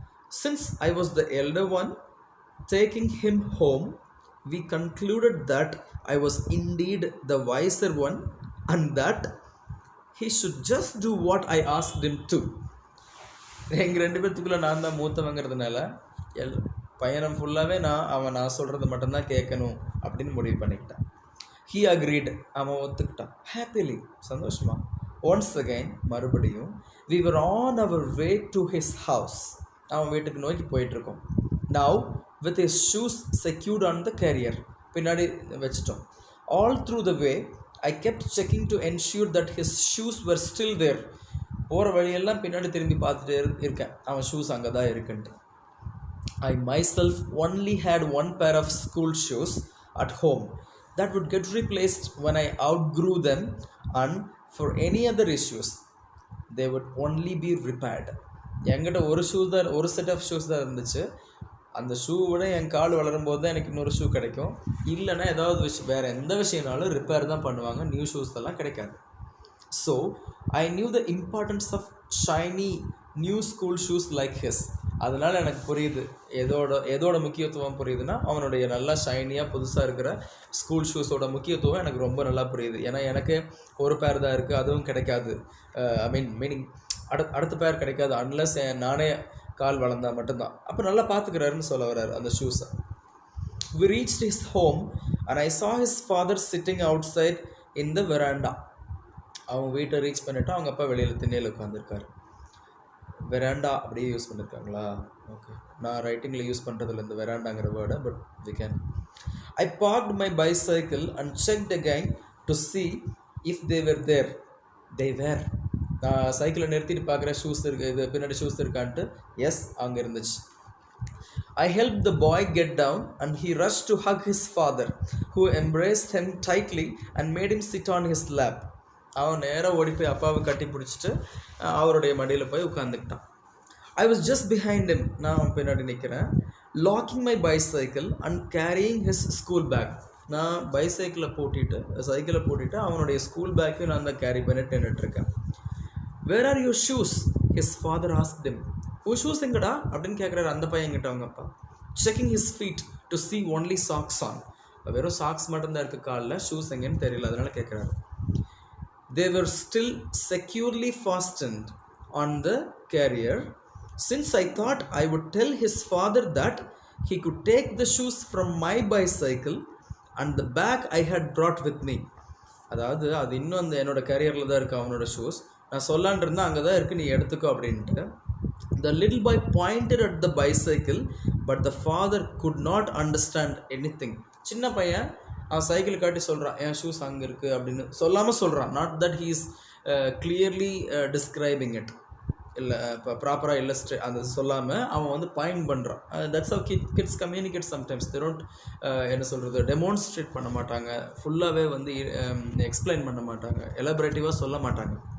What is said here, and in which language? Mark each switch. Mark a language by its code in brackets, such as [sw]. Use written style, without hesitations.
[en] Since I was the elder one, taking him home, we concluded that I was indeed the wiser one and that he should just do what I asked him to. [ta] எங்கள் ரெண்டு பேர்த்துக்குள்ளே நான் தான் மூத்தவங்கிறதுனால பயணம் ஃபுல்லாகவே நான் சொல்கிறது மட்டும்தான் கேட்கணும் அப்படின்னு முடிவு பண்ணிக்கிட்டேன். [en] He agreed. [ta] அவன் ஒத்துக்கிட்டான். [en] Happily, [ta] சந்தோஷமா. [en] Once again, [ta] மறுபடியும் [en] we were on our way to his house. [ta] அவன் வீட்டுக்கு நோக்கி போயிட்டுருக்கோம். [en] Now with his shoes secured on the carrier. [ta] பின்னாடி வச்சிட்டோம். [en] All through the way, I kept checking to ensure that his shoes were still there. [ta] போகிற வழியெல்லாம் பின்னாடி திரும்பி பார்த்துட்டே இருக்கேன் அவன் ஷூஸ் அங்கே தான் இருக்குன்ட்டு. [en] I myself only had one pair of school shoes at home that would get replaced when I outgrew them, and for any other issues they would only be repaired. [ta] என்கிட்ட ஒரு செட் ஆஃப் ஷூஸ் தான் இருந்துச்சு. அந்த ஷூவோட என் கால் வளரும் போது தான் எனக்கு இன்னொரு ஷூ கிடைக்கும். இல்லைன்னா ஏதாவது வேறு எந்த விஷயம்னாலும் ரிப்பேர் தான் பண்ணுவாங்க, நியூ ஷூஸ் எல்லாம் கிடைக்காது. So I knew the importance of shiny new school shoes like his. அதனால் எனக்கு புரியுது எதோட முக்கியத்துவம் புரியுதுன்னா அவனுடைய நல்லா ஷைனியாக புதுசாக இருக்கிற ஸ்கூல் ஷூஸோட முக்கியத்துவம் எனக்கு ரொம்ப நல்லா புரியுது. ஏன்னா எனக்கு ஒரு பேர் தான் இருக்குது, அதுவும் கிடைக்காது. மீனிங் அடுத்த பேர் கிடைக்காது அன்லஸ் நானே கால் வளர்ந்தால் மட்டும்தான். அப்போ நல்லா பார்த்துக்கிறாருன்னு சொல்ல வர்றாரு அந்த ஷூஸை. [en] We reached his home and I saw his father sitting outside in the veranda. [ta] அவன் வீட்டை ரீச் பண்ணிவிட்டு அவங்க அப்பா வெளியில் திண்ணையில் உட்காந்துருக்காரு. வெராண்டா அப்படியே யூஸ் பண்ணியிருக்காங்களா? ஓகே, நான் ரைட்டிங்கில் யூஸ் பண்ணுறதில்ல இந்த வெராண்டாங்கிற வேர்டை, [en] But we can. I parked my bicycle and checked again to see if they were there. They were. [ta] நான் சைக்கிளை நிறுத்திட்டு பார்க்குறேன் ஷூஸ் இருக்குது, இது பின்னாடி ஷூஸ் இருக்கான்ட்டு. எஸ், அங்கே இருந்துச்சு. [en] I helped the boy get down and he rushed to hug his father, who embraced him tightly and made him sit on his lap. [ta] அவன் நேராக ஓடி போய் அப்பாவை கட்டி பிடிச்சிட்டு அவருடைய மடியில் போய் உட்காந்துக்கிட்டான். [en] I was just behind him. [ta] நான் அவன் பின்னாடி நிற்கிறேன். [en] Locking my bicycle and carrying his school bag. [ta] நான் சைக்கிளை பூட்டிட்டு அவனுடைய ஸ்கூல் பேக்கையும் நான் தான் கேரி பண்ணிட்டு நின்றுட்டுருக்கேன். [en] Where are your shoes? His father asked him. [ta] Shoes எங்கடா அப்படின்னு கேட்குறாரு அந்த பையன்கிட்ட அவங்க அப்பா. [en] Checking his feet to see only socks on. [ta] வெறும் சாக்ஸ் மட்டும்தான் இருக்குது காலில், ஷூஸ் எங்கேன்னு தெரியல, அதனால் கேட்குறாரு. [en] They were still securely fastened on the carrier. Since I thought I would tell his father that he could take the shoes from my bicycle and the bag I had brought with me. [ta] அதாவது அது இன்னும் அந்த என்னோட கேரியரில் தான் இருக்குது அவனோட shoes. நான் சொல்லான் இருந்தால் அங்கே தான் இருக்குது, நீ எடுத்துக்கோ அப்படின்ட்டு. [en] The little boy pointed at the bicycle, but the father could not understand anything. [ta] சின்ன பையன் அவன் சைக்கிள் காட்டி சொல்கிறான் என் ஷூஸ் அங்கே இருக்குது அப்படின்னு சொல்லாமல் சொல்கிறான். [en] not that he is clearly describing it, [ta] இல்லை இப்போ ப்ராப்பராக இல்லஸ்ட்ரேட் அந்த சொல்லாமல் அவன் வந்து பாயிண்ட் பண்ணுறான். [en] That's how kids communicate sometimes. [ta] They don't என்ன சொல்கிறது, டெமான்ஸ்ட்ரேட் பண்ண மாட்டாங்க, ஃபுல்லாகவே வந்து எக்ஸ்பிளைன் பண்ண மாட்டாங்க, எலாபரேட்டிவாக சொல்ல மாட்டாங்க.